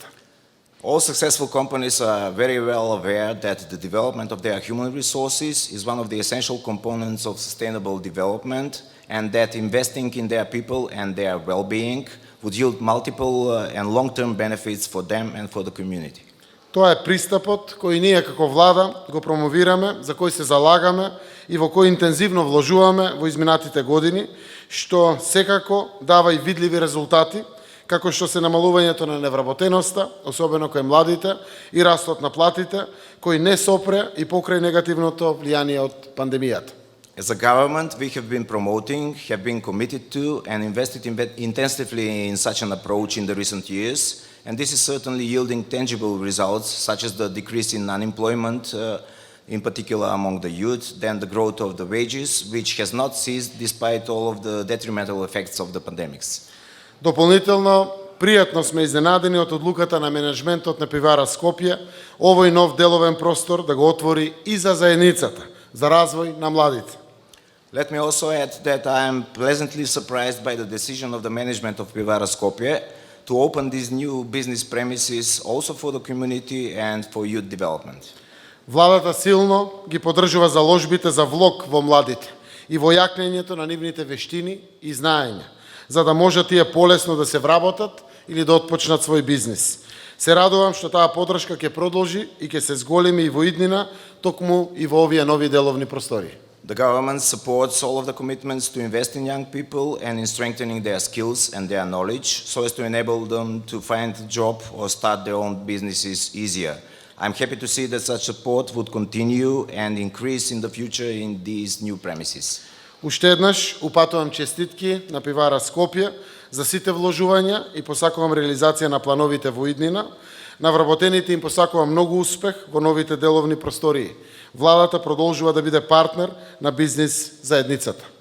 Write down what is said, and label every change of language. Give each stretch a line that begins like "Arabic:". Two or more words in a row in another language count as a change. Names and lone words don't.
English: All successful companies are very well aware that the development of their human resources is one of the essential components of sustainable development and that investing in their people and their well-being would yield multiple and long-term benefits for them and for the community.
Macedonian: Тоа е пристапот кој ние како влада го промовираме, за кој се залагаме и во кој интензивно вложуваме во изминатите години, што секако дава и видливи резултати, како што се намалувањето на невработеноста, особено кај младите, и растот на платите, кој не сопре и покрај негативното влијание од пандемијата.
English: As a government, we have been promoting, have been committed to, and invested intensively in such an approach in the recent years. And this is certainly yielding tangible results, such as the decrease in unemployment, in particular among the youth, then the growth of the wages, which has not ceased despite all of the detrimental effects of the pandemics.
Macedonian: Дополнително, пријатно сме изненадени од одлуката на менеджментот на пивара Скопје овој нов деловен простор да го отвори и за заедницата, за развој на младите.
English: Let me also add that I am pleasantly surprised by the decision of the management of Pivara Skopje to open these new business premises also for the community and for youth development.
Macedonian: Владата силно ги поддржува заложбите за влог во младите и во јакнењето на нивните вештини и знаења, за да можат тие полесно да се вработат или да отпочнат свој бизнис. Се радувам што таа поддршка ќе продолжи и ќе се зголеми и во иднина, токму и во овие нови деловни простори.
English: The government supports all of the commitments to invest in young people and in strengthening their skills and their knowledge so as to enable them to find a job or start their own businesses easier. I'm happy to see that such support would continue and increase in the future in these new premises.
Macedonian: Уште еднаш упатувам честитки на пивара Скопје за сите вложувања и посакувам реализација на плановите во иднина. На вработените им посакувам многу успех во новите деловни простории. Владата продолжува да биде партнер на бизнис заедницата.